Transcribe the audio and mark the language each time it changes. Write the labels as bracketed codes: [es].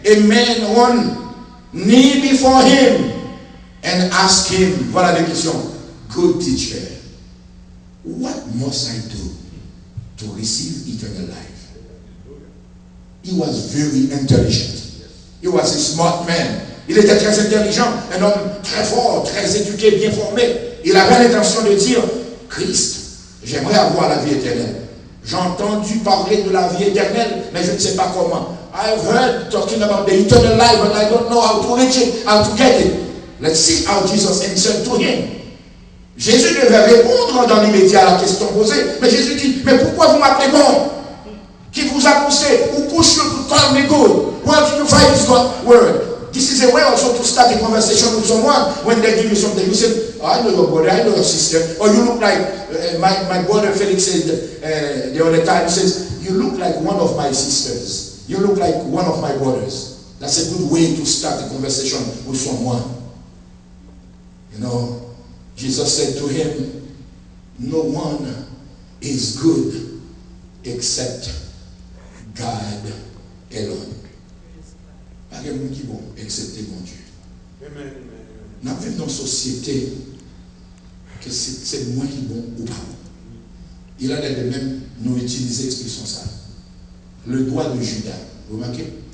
[en] A man on knee before him and asked him, [fr] voilà la question, [en] good teacher, what must I do to receive eternal life? He was very intelligent. He was a smart man. [fr] Il était très intelligent, un homme très fort, très éduqué, bien formé. Il avait l'intention de dire, Christ, j'aimerais avoir la vie éternelle. J'ai entendu parler de la vie éternelle, mais je ne sais pas comment. [en] I've heard talking about the eternal life, but I don't know how to reach it, how to get it. Let's see how Jesus answered to him. [fr] Jésus devait répondre dans l'immédiat à la question posée, mais Jésus dit, mais pourquoi vous m'appelez bon? Qui vous a poussé? [en] Who pushed you to call me good? Where did you find this word? This is a way also to start a conversation with someone when they give you something. You say, oh, I know your brother, I know your sister. Or you look like, my brother Felix said the other time, he says, you look like one of my sisters. You look like one of my brothers. That's a good way to start a conversation with someone. You know, Jesus said to him, no one is good except God alone. [fr] Pas de monde qui est bon, excepté mon Dieu. Nous vivons dans une société que c'est moi qui est bon ou pas. Il en est de même, nous utilisons l'expression ça. Le doigt de Judas. Vous remarquez?